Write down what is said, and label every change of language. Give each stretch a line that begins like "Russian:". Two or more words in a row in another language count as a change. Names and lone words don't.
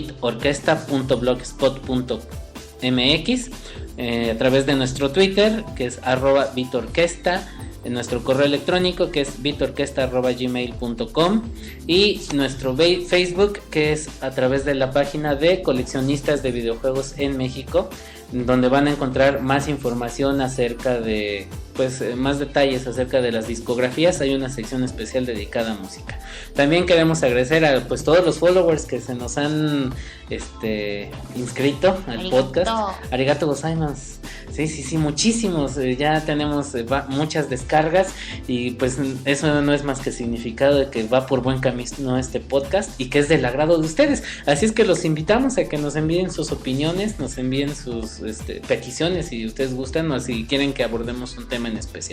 Spanish: bitorquesta.blogspot.mx, a través de nuestro Twitter, que es @bitorquesta, en nuestro correo electrónico, que es bitorquesta@gmail.com, y nuestro Facebook, que es a través de la página de Coleccionistas de Videojuegos en México, donde van a encontrar más información acerca de, pues, más detalles acerca de las discografías. Hay una sección especial dedicada a música. También queremos agradecer a, pues, todos los followers que se nos han inscrito al podcast.
Japanese: ありがとうございます.
Spanish: Sí, muchísimos. Ya tenemos muchas descargas y pues eso no es más que significado de que va por buen camino este podcast y que es del agrado de ustedes. Así es que los invitamos a que nos envíen sus opiniones, nos envíen sus peticiones si ustedes gustan o si quieren que abordemos un tema en especial.